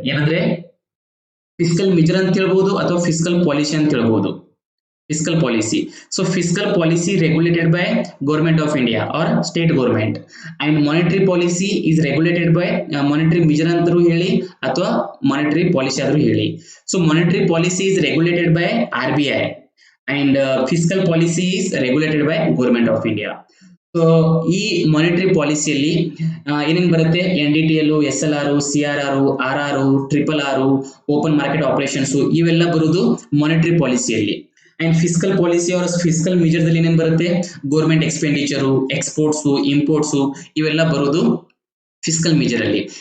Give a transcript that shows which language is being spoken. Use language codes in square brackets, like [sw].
[kn] ಏನಂದ್ರೆ fiscal major ಅಂತ ಹೇಳ್ಬಹುದು ಅಥವಾ ಫಿಸ್ಕಲ್ ಪಾಲಿಸಿ ಅಂತ ಹೇಳ್ಬಹುದು. [en] Fiscal policy. So fiscal policy regulated by government of India or state government, and monetary policy is regulated by monetary measure [kn] ಅಂತರೂ ಹೇಳಿ ಅಥವಾ [en] monetary policy [kn] ಆದ್ರೂ ಹೇಳಿ. [en] So monetary policy is regulated by RBI and fiscal policy is regulated by government of India. [kn] So ಈ monetary ಪಾಲಿಸಿಯಲ್ಲಿ ಏನೇನು ಬರುತ್ತೆ, NDTL, SLR, CRR, RR, RRR, open market operations, ಇವೆಲ್ಲ ಬರುವುದು monetary ಪಾಲಿಸಿಯಲ್ಲಿ. And fiscal policy ಅವರ fiscal ಮೇಜರ್ದಲ್ಲಿ ಏನೇನು ಬರುತ್ತೆ, government expenditure, exports, imports, ಇವೆಲ್ಲ ಬರೋದು ಫಿಸ್ಕಲ್ ಮೇಜರ್ ಅಲ್ಲಿ.